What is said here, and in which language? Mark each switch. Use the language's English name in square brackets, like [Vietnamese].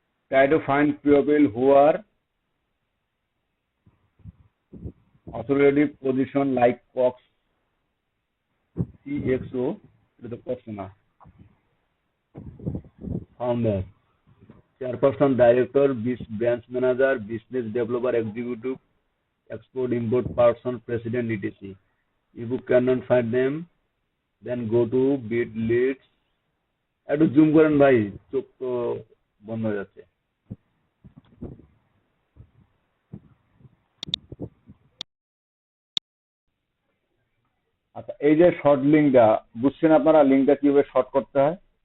[English] try to find people who are authoritative position like Cox, CXO, [Bangla] এটা তো Cox না, [English] Founder, chairperson, director, branch manager, business developer, executive, export import person, president, etc. If you cannot find them, then go to bit leads. [Bangla] একটু zoom করেন ভাই, চোখ তো বন্ধ হয়ে যাচ্ছে। আচ্ছা, এই যে শর্ট লিঙ্কটা, বুঝছেন আপনারা লিঙ্কটা কিভাবে শর্ট করতে হয়?